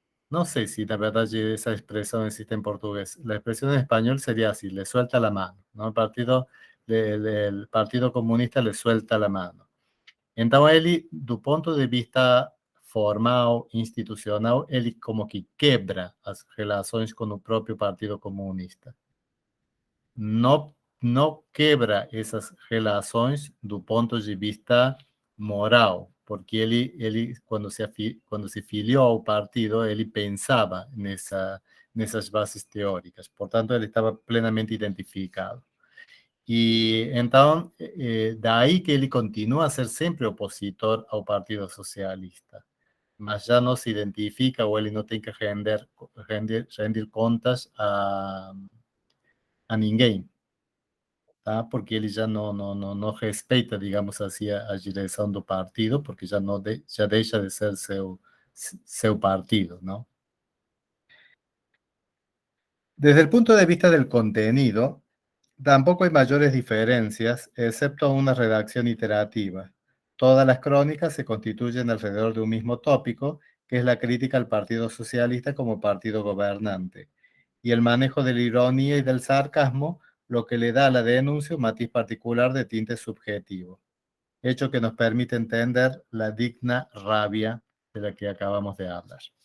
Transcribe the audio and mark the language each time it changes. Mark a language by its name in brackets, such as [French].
[Spanish] No sé si la verdad esa expresión existe en portugués. La expresión en español sería así, le suelta la mano, ¿no? El Partido Comunista le suelta la mano. [Portuguese] Entonces, ele, do ponto de vista formal, institucional, ele como que quebra as relações com o próprio Partido Comunista. Não quebra essas relações do ponto de vista moral, porque ele quando se filiou ao partido, ele pensava nessas bases teóricas, portanto, ele estava plenamente identificado. E então, daí que ele continua a ser sempre opositor ao Partido Socialista, mas já não se identifica ou ele não tem que rendir contas a ninguém. Tá? Porque ele já não respeita, digamos assim, a direção do partido, porque já deixa de ser seu partido, ¿no? [Spanish] Desde el punto de vista del contenido, tampoco hay mayores diferencias, excepto una redacción iterativa. Todas las crónicas se constituyen alrededor de un mismo tópico, que es la crítica al Partido Socialista como partido gobernante, y el manejo de la ironía y del sarcasmo, lo que le da a la denuncia un matiz particular de tinte subjetivo, hecho que nos permite entender la digna rabia de la que acabamos de hablar.